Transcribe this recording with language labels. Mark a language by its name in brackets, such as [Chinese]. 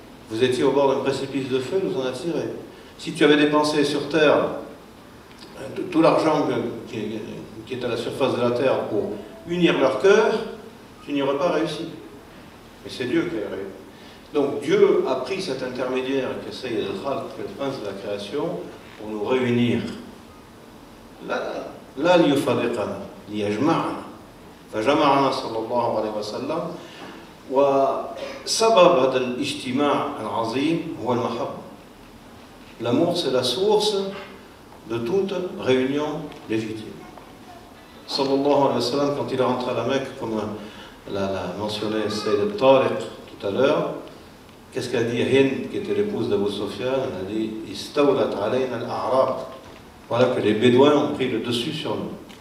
[French] Vous étiez au bord d'un précipice de feu, nous en a tiré. Si tu avais dépensé sur terre tout l'argent qui est à la surface de la terre pour unir leur cœur, tu n'y aurais pas réussi. Mais c'est Dieu qui a réussi. Donc Dieu a pris cet intermédiaire qui est Sayyid al-Khalq, le prince de la création, pour nous réunir. [Arabic] La liyufadiqana, liyajma'ana. فجمعنا صلى الله عليه وسلم وسبب هذا الاجتماع العظيم هو المحبة. [French] L'amour, c'est la source de toute réunion légitime. [Arabic] Sallallahu alayhi wa sallam, [French] quand il est rentré à la Mecque, comme l'a mentionné Sayyid al-Tariq tout à l'heure, qu'est-ce qu'a dit Hind, qui était l'épouse d'Abu Sufyan? Elle a dit [Arabic] Istawlat alayna al-a'rab. [French] Voilà que les Bédouins ont pris le dessus sur nous.